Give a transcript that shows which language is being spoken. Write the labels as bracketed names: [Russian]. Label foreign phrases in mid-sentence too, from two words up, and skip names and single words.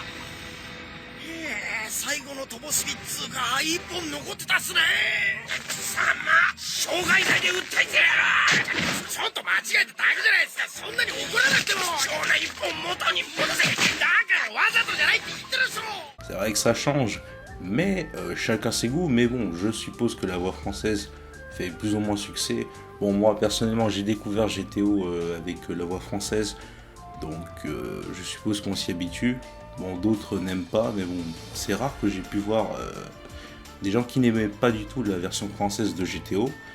[Japanese] 最後の灯火っつうか一本残ってたっすね。貴様傷害罪で訴えてやる。ちょっと間違えただけじゃないですか。そんなに怒らなくても貴重な一本元に戻せ。だからわざとじゃないって言ってるっしょ。 [French] C'est vrai que ça change, mais chacun ses goûts, mais bon, je suppose que la voix française fait plus ou moins succès. Bon, moi personnellement j'ai découvert GTO avec la voix française, donc je suppose qu'on s'y habitue. Bon, d'autres n'aiment pas, mais bon, c'est rare que j'ai pu voir des gens qui n'aimaient pas du tout la version française de GTO.